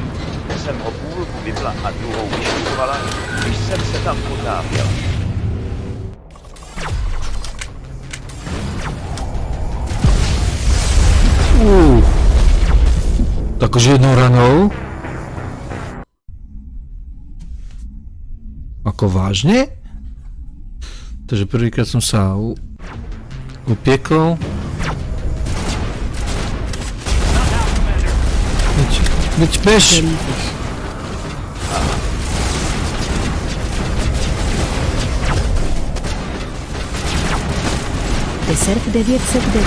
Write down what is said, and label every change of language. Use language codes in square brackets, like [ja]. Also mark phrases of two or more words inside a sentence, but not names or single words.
[cs] Jsem ho půlku vypla a druhou vyšlifovala, když jsem se tam potápěl. Takže jednou ranou? [sk] Ako vážne? Takže prvýkrát som sa upiekol. Veď bež! Desert 909.